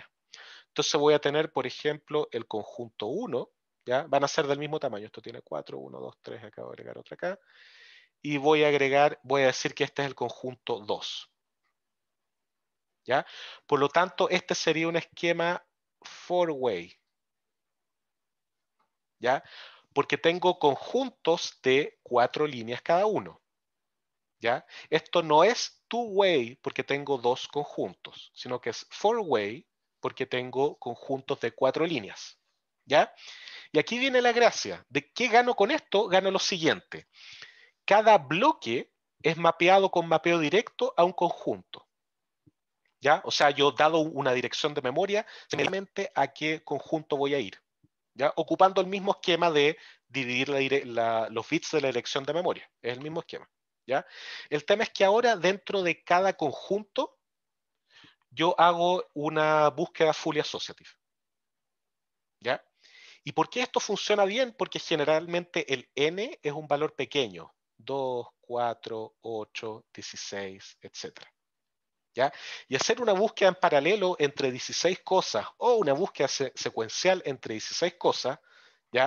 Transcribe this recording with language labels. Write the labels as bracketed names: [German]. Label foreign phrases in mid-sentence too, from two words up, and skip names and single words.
[Spanish] Entonces voy a tener, por ejemplo, el conjunto 1, ¿ya? Van a ser del mismo tamaño. Esto tiene 4, 1, 2, 3, acabo de agregar otra acá. Y voy a decir que este es el conjunto 2. ¿Ya? Por lo tanto, este sería un esquema four-way, ¿ya? Porque tengo conjuntos de 4 líneas cada uno, ¿ya? Esto no es two-way porque tengo 2 conjuntos, sino que es four-way porque tengo conjuntos de 4 líneas, ¿ya? Y aquí viene la gracia. ¿De qué gano con esto? Gano lo siguiente. Cada bloque es mapeado con mapeo directo a un conjunto. ¿Ya? O sea, yo dado una dirección de memoria, simplemente a qué conjunto voy a ir, ¿ya? Ocupando el mismo esquema de dividir los bits de la dirección de memoria. Es el mismo esquema, ¿ya? El tema es que ahora dentro de cada conjunto yo hago una búsqueda [English] fully associative, [Spanish] ¿ya? ¿Y por qué esto funciona bien? Porque generalmente el n es un valor pequeño, 2, 4, 8, 16, etcétera. ¿Ya? Y hacer una búsqueda en paralelo entre 16 cosas o una búsqueda secuencial entre 16 cosas, ¿ya?